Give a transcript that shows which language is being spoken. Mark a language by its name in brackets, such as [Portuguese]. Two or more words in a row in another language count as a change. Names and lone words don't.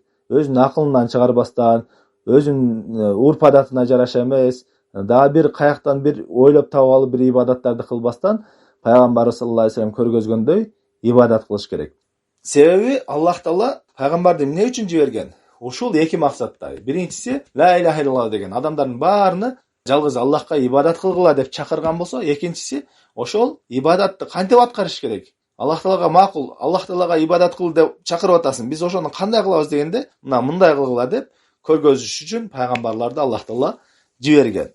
[Kyrgyz] Өзүнүн акылынан чыгарбастан, өзүнүн урп адатына жараша эмес, дагы бир каяктан бир ойлоп таап алып бир ибадаттарды кылбастан пайгамбарыбыз [Arabic] صلى الله عليه وسلم [Kyrgyz] көргөзгөндөй ибадат кылыш керек. Себеби Аллах Таала пайгамбарды эмне үчүн жиберген? Ушул эки максатта. Биринчиси [Arabic] لا إله إلا الله [Kyrgyz] деген адамдардын баарына жалгыз Аллахка ибадат кылгыла деп чакырган болсо, экинчиси ошол ибадатты кантип аткарыш керек? Аллах Таалага макул, Аллах Таалага ибадат кыл деп чакырып атасың. Биз ошону кандай кылабыз дегенде, мындай кылгыла деп көргөзүш үчүн пайгамбарларды Аллах Таала жиберген.